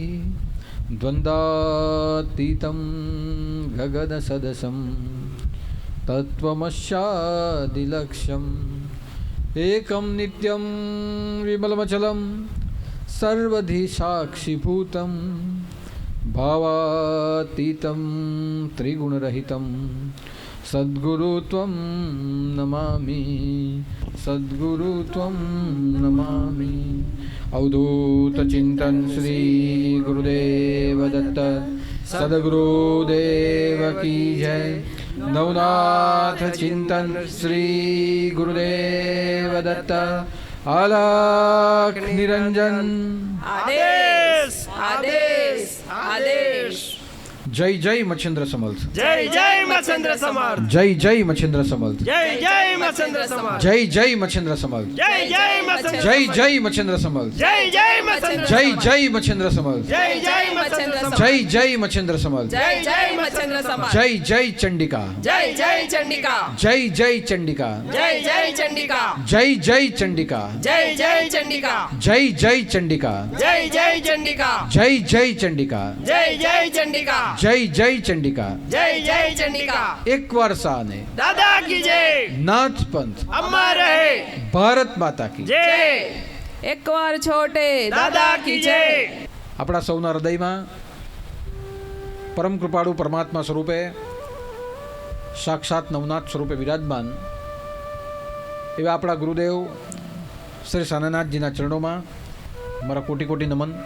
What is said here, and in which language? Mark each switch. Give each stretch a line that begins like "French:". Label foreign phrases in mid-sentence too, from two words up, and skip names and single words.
Sanskrit: द्वन्द्वातीतं गगनसदृशं तत्त्वमस्यादिलक्ष्यम् एकं नित्यं विमलमचलं सर्वधि साक्षिभूतं भावातीतं त्रिगुणरहितं सद्गुरुत्वं नमामि सद्गुरुत्वं नमामि।
Hindi: अवधूत चिंतन श्री गुरुदेव दत्त सद्गुरुदेव की जय। नवनाथ चिंतन श्री गुरुदेव दत्त अलख निरंजन आदेश आदेश आदेश। जय जय मच्छिंद्र समर्थ जय जय मच्छिंद्र समर्थ जय जय मच्छिंद्र समर्थ जय जय मच्छिंद्र समर्थ जय जय मच्छिंद्र समर्थ जय जय मच्छिंद्र जय जय मच्छिंद्र समर्थ जय जय मच्छिंद्र जय जय मच्छिंद्र समर्थ जय जय मच्छिंद्र जय जय मच्छिंद्र समर्थ जय जय मच्छिंद्र समर्थ जय जय चंडिका जय जय चंडिका जय जय चंडिका जय जय चंडिका जय जय चंडिका जय जय चंडिका जय जय चंडिका जय जय चंडिका जय जय चंडिका जय जय चंडिका जय जय चंडिका जय जय चंडिका। एक बार साने दादा की जय नाथ पंथ अम्मा रहे भारत माता की जय एक बार छोटे दादा की जय।
Gujarati: આપણા સૌના હૃદયમાં પરમ કૃપાળુ પરમાત્મા સ્વરૂપે સાક્ષાત નવનાથ સ્વરૂપે વિરાજમાન એવા આપણા ગુરુદેવ શ્રી સાનાનાથજીના ચરણોમાં મારા કોટી કોટી નમન